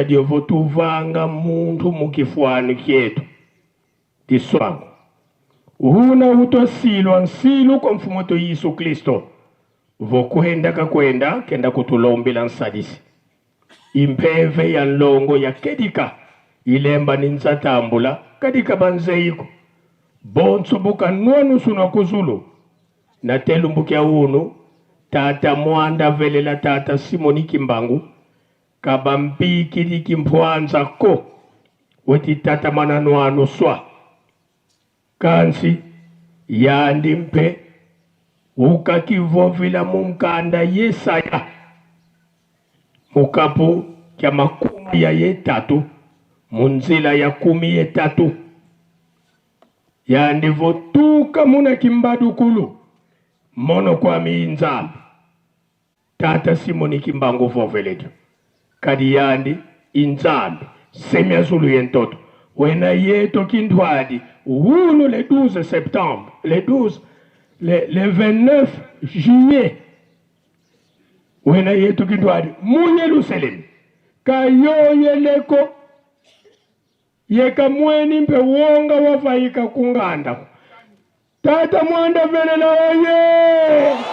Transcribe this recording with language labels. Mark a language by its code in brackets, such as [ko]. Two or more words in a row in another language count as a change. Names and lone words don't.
[kg] diovo tuvanga muntu mukifuani kietu diswangu huna utosilwa nsilu kwa mfumoto Yesu Kristo vokuenda kakwenda kenda kutulombela nsadisi impeve ya nlongo ya kedika ilemba ninzatambula kadika banzeiko bonso buka nwanu suna kuzulu na telumbukia unu tata mwanda velela tata Simoni Kimbangu kabambiki likimpwanza ko weti tata mananwanu swa kansi yandi mpe ukakivovila mumkanda Yesaya mukapu kya makumi ya yetatu munzila ya 13 yandi votuka muna kimbadukulu mono kwa miinzambi tata Simoni Kimbangu vovelejo kadi yandi inzambi semya zulu yentoto wena yeto kindwadi wunu [fr] le 12 septembre le 29 juillet [kg] wena yeto kindwadi munye luselem kayoye leko yeka mweni mpe wonga wafaika kunganda tata Mwanda Velela oye